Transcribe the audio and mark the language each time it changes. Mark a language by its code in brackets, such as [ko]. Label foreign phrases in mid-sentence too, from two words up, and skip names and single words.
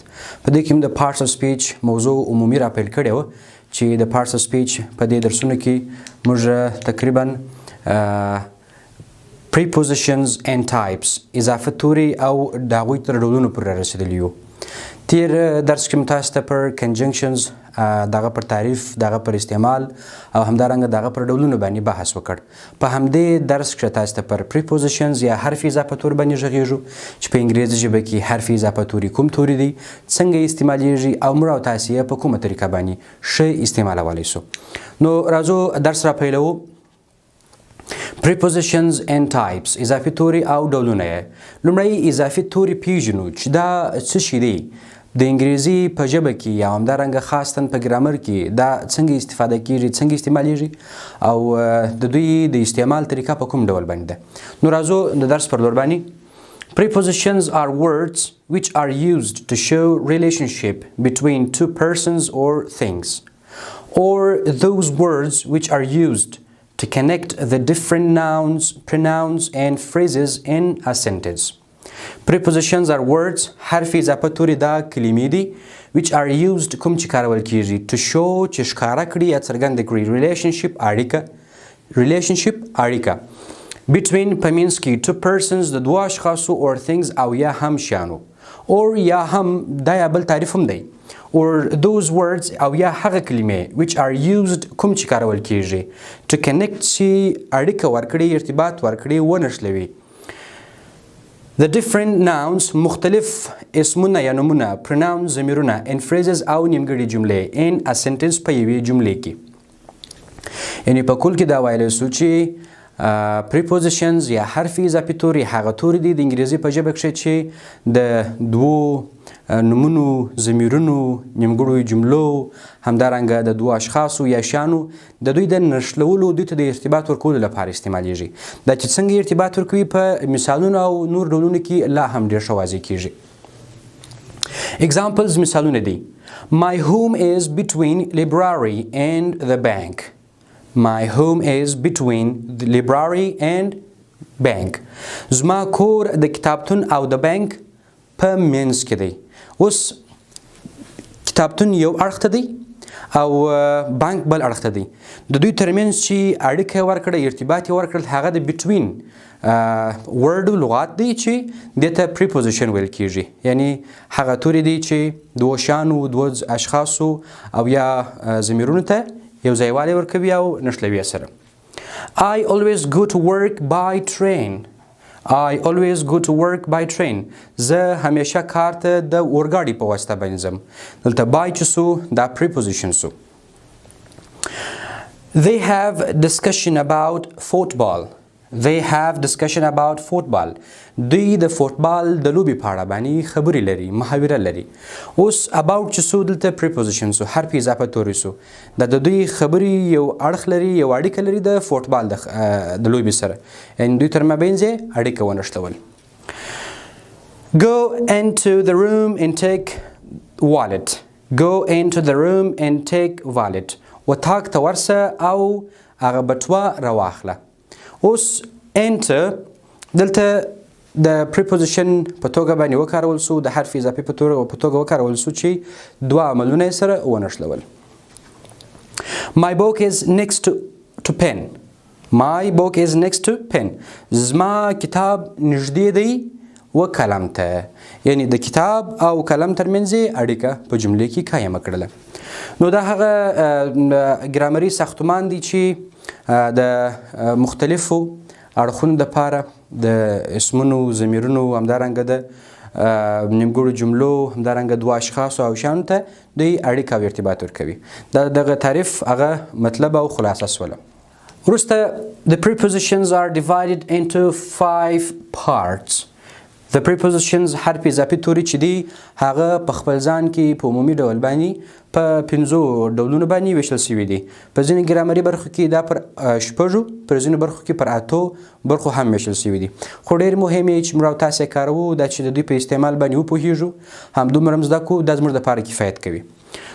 [ps] په دې کې موږ د [en] parts of speech [ps] موضوع عمومي راپیل کړې وه چې د [en] parts of speech [ps] په دې درسونو کې موږ تقریبا [en] Prepositions and Types [ps] اضافه توري او د هغوی تر ډولونو پورې رسېدلي یو. تیر درس کې تاسو ته پر کنجنکشنز دغه پر تعریف دغه پر استعمال او همدارنګه دغه پر ډولونو باندې بحث وکړ. په همدې درس کې تاسو ته پر prepositions یا حرف اضافه تور باندې غږیږو چې په انګریزي ژبه کې حرف اضافه توري کوم توري دي، څنګه استعمالیږي او موږ او تاسو یې په کومه طریقه باندې ښه استعمالولی سو. نو راځو درس را پیلوو. [en] Prepositions and Types [ps] اضافي توري او ډولونه. لومړی اضافي توري پیژنو چې دا څه شي دی. د انګریزي په ژبه کې یا همدارنګه خاصتاً په ګرامر کې دا څنګه استفاده کیږي، څنګه استعمالیږي او د دوی د استعمال طریقه په کوم ډول باندې ده. نو راځو د درس پر لور باندې. [en] Prepositions are words which are used to show relationship between two persons or things, or those words which are used to connect the different nouns, pronouns and phrases in a sentence. Prepositions are words [ps] حرف اضافه توري دا کلمې دي [en] which are used [ps] کوم چې کارول کیږي [en] to show [ps] چې ښکاره کړي یا څرګنده کړي relationship اړیکه between په منځ کې [en] two persons [ps] د دوه اشخاصو [en] or things [ps] او یا هم شیانو or یا هم دا یا بل تعریف هم دی [en] or those words [ps] او یا هغه کلمې [en] which are used [ps] کوم چې کارول کیږي [en] to connect [ps] چې اړیکه ورکړي ارتباط ورکړي ونښلوي. [en] The different nouns [ps] مختلف اسمونه یا نومونه pronouns ضمیرونه [en] and phrases [ps] او نیمګړي جملې [en] in a sentence [ps] په یوې جملې کې. یعنی په کل کې دا ویلی سو چې prepositions یا حرف اضافي توري هغه توري دي د انګریزي په ژبه کښې چې د دوو نومونو، ضمیرونو، نیمګړو جملو، همدارنګه د دوو اشخاصو یا شیانو د دوی د نښلولو، دوی ته د ارتباط ورکولو لپاره استعمالیږي. دا چې څنګه ارتباط ورکوي په مثالونو او نور ډولونو کې لا هم ډېر ښه واضح کیږي. Examples مثالونه دي. [en] My home is between library and the bank. My home is between the library and bank. [ps] زما کور د کتابتون او د بانک په منځ کې دی. اوس کتابتون یو اړخ ته دی او بانک بل اړخ ته دی. د دوی ترمنځ چې اړیکه ورکړه، ارتباط یې ورکړل، هغه د between ورډ لغات دی چې دې ته preposition ویل کیږي. یعنی هغه توري دي چې دوه شیانو، دوه اشخاصو او یا ضمیرونو ته یو ځایوالی ورکوي او نښلوي سره. [en] I always go to work by train. I always go to work by train. [ps] زه همیشه کار ته د اورګاډي په واسطه باندې ځم. دلته by چې سو دا preposition سو. [en] They have discussion about football. They have discussion about football. [ps] دوی د فوتبال د لوبې په اړه باندې خبرې لري، محاوره لري. اوس about چې سو دلته preposition سو، حرف اضافه توري سو. دا د دوی خبرې یو اړخ لري، یو اړیکه لري د فوتبال د لوبې سره. یعنې دوی تر مابین یې اړیکه ونښلول. [en] Go into the room and take wallet. Go into the room and take wallet. [ps] وطاق ته ورسه او هغه بټوه راواخله. اوس enter دلته د preposition په توګه باندې وکارول سو، د حرف اضافي په توګه وکارول سو چې دوه عملونه یې سره ونښلول. [en] My book is next to pen. My book is next to pen. [ps] زما کتاب نږدې دی و قلم ته. یعنی د کتاب او قلم ترمنځ یې اړیکه په جملې کې قایمه کړله. نو دا هغه ګرامري ساختمان دی چې د مختلفو اړخونو دپاره د اسمونو، ضمیرونو، همدارنګه د نیمګړو جملو، همدارنګه دوه اشخاصو او شیانو ته دوی اړیکه او ارتباط ورکوي. دغه تعریف هغه مطلب او خلاصه سوله. [en] وروسته the prepositions are divided into 5 parts. The prepositions [ps] حرف اضافي توري چې دی هغه په خپل ځان کې په عمومي ډول باندې په 5 ډولونو باندې ویشل شوي دي. په ځینې ګرامري برخو کې دا پر 6، پر ځینو برخو کې پر 8 برخو هم ویشل شوي دي. خو ډېر مهم یې چې موږ او تاسې کاروو دا چې د دوی په استعمال باندې وپوهیږو، همدومره هم زده کړو، دا زموږ دپاره کفایت کوي.